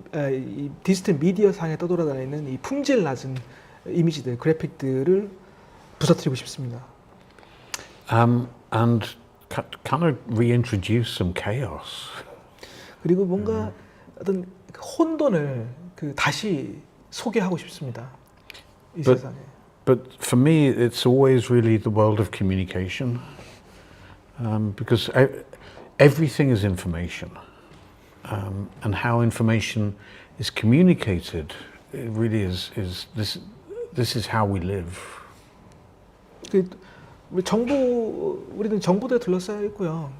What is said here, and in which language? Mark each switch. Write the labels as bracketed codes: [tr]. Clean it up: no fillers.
[ko] 이 디지털 미디어 상에 떠돌아다니는 이 품질 낮은 이미지들, 그래픽들을 부서뜨리고 싶습니다. [en] And kind of reintroduce some chaos. [ko] 그리고 뭔가 어떤 혼돈을 다시 소개하고 싶습니다. 이 세상에. [en] But for me, it's always really the world of communication, because everything is information, and how information is communicated, it really is this is how we live. [ko] 우리는 정보들에 둘러싸여 있고요.